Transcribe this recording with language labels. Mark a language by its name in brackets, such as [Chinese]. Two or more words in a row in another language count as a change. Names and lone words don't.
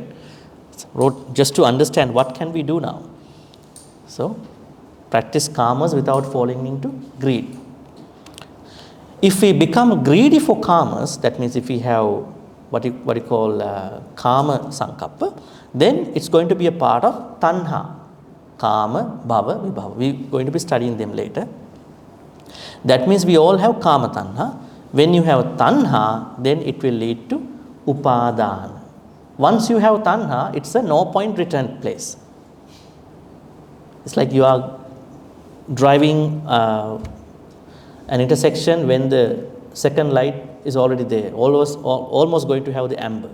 [English] So wrote just to understand what can we do now. So practice karmas without falling into greed. If we become greedy for karmas, that means if we have what you call [Pali] kama saṅkappa, [English] then it's going to be a part of [Pali] tanha, kama, bhava, vibhava. [English] We're going to be studying them later. That means we all have [Pali] kama tanha. [English] When you have tanha, then it will lead to upadana. Once you have tanha, it's a no point return place. It's like you are driving an intersection when the second light is already there, almost going to have the amber.